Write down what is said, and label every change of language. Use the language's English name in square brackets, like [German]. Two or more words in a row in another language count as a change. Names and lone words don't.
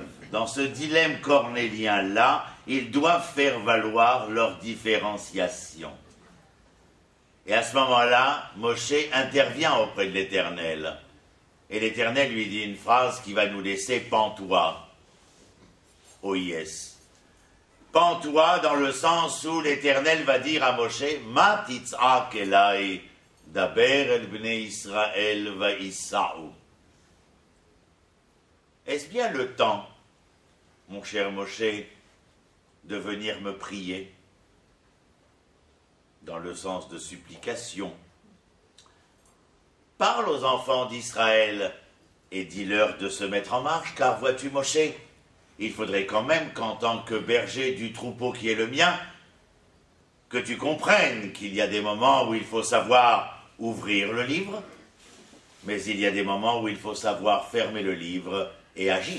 [French] Dans ce dilemme cornélien-là, ils doivent faire valoir leur différenciation. Et à ce moment-là, Moshe intervient auprès de l'Éternel. Et l'Éternel lui dit une phrase qui va nous laisser pantois. OIS. Pantois dans le sens où l'Éternel va dire à Moshe, [Hebrew] מה תצעק אלי דבר אל בני ישראל ויסעו. [French] Est-ce bien le temps, mon cher Moshe, de venir me prier, dans le sens de supplication? Parle aux enfants d'Israël et dis-leur de se mettre en marche, car vois-tu, Moshe, il faudrait quand même qu'en tant que berger du troupeau qui est le mien, que tu comprennes qu'il y a des moments où il faut savoir ouvrir le livre, mais il y a des moments où il faut savoir fermer le livre et agir.